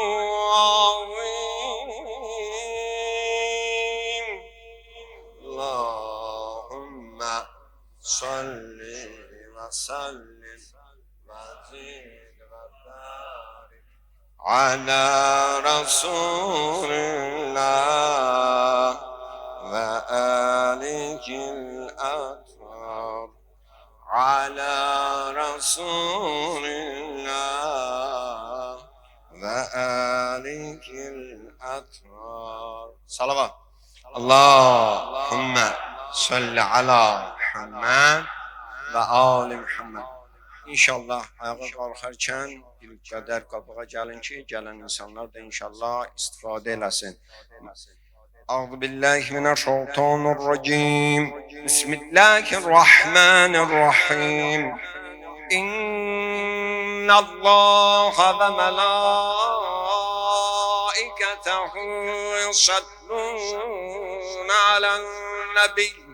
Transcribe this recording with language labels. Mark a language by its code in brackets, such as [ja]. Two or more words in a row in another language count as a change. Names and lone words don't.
[ar] العظيم اللهم صل وسلم وزد وبارك على رسول الله وآله الأطهار على رسول الله وآله الأطهار صلوات اللهم صل على محمد وآل محمد. [az] İnşallah ayağa qalxarkən bir qədər qabağa gəlin ki, gələn insanlar da inşallah istifadə eləsin. [ar] أعوذ بالله من الشيطان الرجيم. Bismillahirrahmanirrahim. إن الله وملائكته يصلون على النبي.